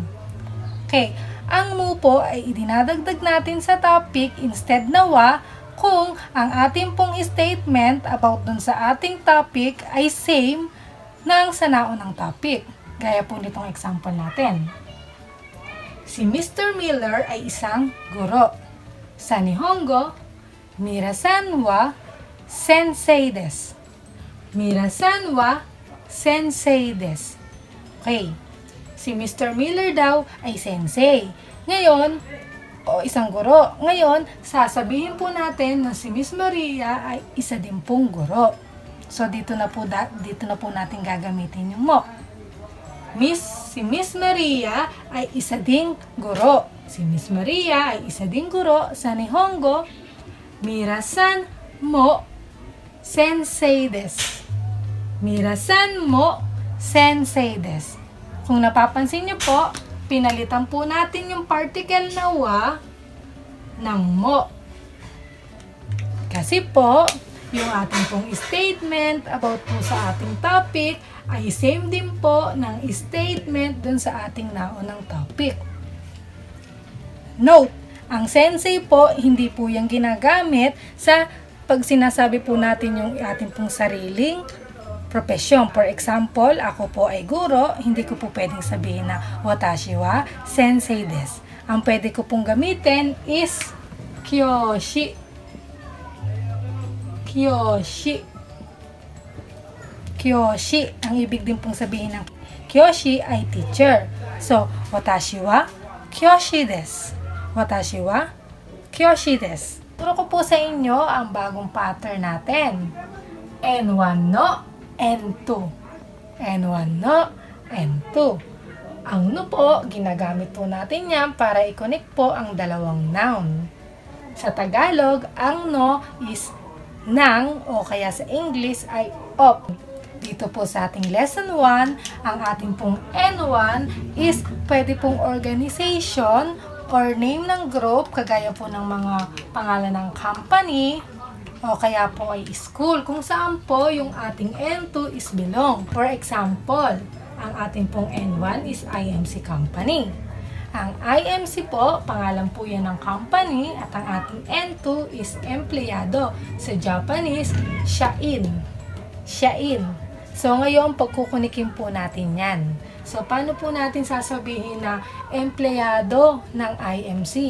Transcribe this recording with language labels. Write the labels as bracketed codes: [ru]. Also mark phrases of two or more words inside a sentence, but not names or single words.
[tl] Okay, ang mo po ay idinadagdag natin sa topic instead na wa kung ang ating pong statement about dun sa ating topic ay same ng sa naunang topic. Gaya po nitong example natin. Si Mr. Miller ay isang guro. Sa Nihongo, [ja] Mira-san wa sensei desu. Mira-san wa sensei desu. [tl] Okay. Si Mr. Miller daw ay sensei. Ngayon, o isang guro. Ngayon, sasabihin po natin na si Miss Maria ay isa din pong guro. So, dito na po natin gagamitin yung mo. Si Miss Maria ay isa ding guro. Si Miss Maria ay isa ding guro sa Nihongo. [ja] Mira-san mo sensei desu. Mira-san mo sensei desu. [tl] Kung napapansin niyo po, pinalitan po natin yung particle na wa ng mo. Kasi po, yung ating pong statement about po sa ating topic ay same din po ng statement dun sa ating naunang topic. Note, ang sensei po, hindi po yung ginagamit sa pag sinasabi po natin yung ating pong sariling profesyon. [en] For example, [tl] ako po ay guro, hindi ko po pwedeng sabihin na [ja] watashi wa sensei desu. [tl] Ang pwede ko pong gamitin is kyoshi. Kyoshi. Kyoshi. Ang ibig din pong sabihin ng kyoshi ay teacher. So, [ja] watashi wa kyoshi desu. Watashi wa kyoshi desu. [tl] Turo ko po sa inyo ang bagong pattern natin. N1 no N2. N1 no, N2. Ang no po, ginagamit po natin yan para i-connect po ang dalawang noun. Sa Tagalog, ang no is nang o kaya sa English ay of. Dito po sa ating lesson 1, ang ating pong N1 is pwede pong organization or name ng group, kagaya po ng mga pangalan ng company, o kaya po ay school, kung saan po yung ating N2 is belong. [en] For example, [tl] ang ating pong N1 is IMC company. Ang IMC po, pangalan po yan ng company, at ang ating N2 is empleyado. Sa Japanese, shain. Shain. So, ngayon, pagkukunikin po natin yan. So, paano po natin sasabihin na empleyado ng IMC?